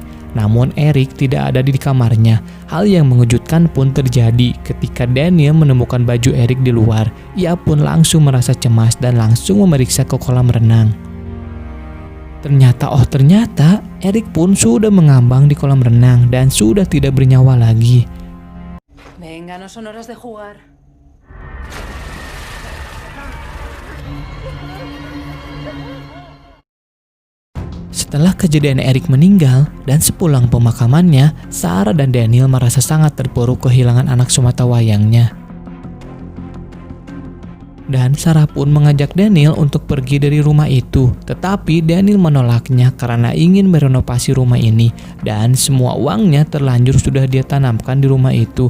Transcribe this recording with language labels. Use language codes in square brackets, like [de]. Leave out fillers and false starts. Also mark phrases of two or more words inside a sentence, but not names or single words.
[id] Namun Eric tidak ada di kamarnya. Hal yang mengejutkan pun terjadi ketika Daniel menemukan baju Eric di luar. Ia pun langsung merasa cemas dan langsung memeriksa ke kolam renang. Ternyata Eric pun sudah mengambang di kolam renang dan sudah tidak bernyawa lagi. [es] Venga, no son horas de jugar. [id] Setelah kejadian Eric meninggal dan sepulang pemakamannya, Sarah dan Daniel merasa sangat terpuruk kehilangan anak semata wayangnya. Dan Sarah pun mengajak Daniel untuk pergi dari rumah itu, tetapi Daniel menolaknya karena ingin merenovasi rumah ini dan semua uangnya terlanjur sudah dia tanamkan di rumah itu.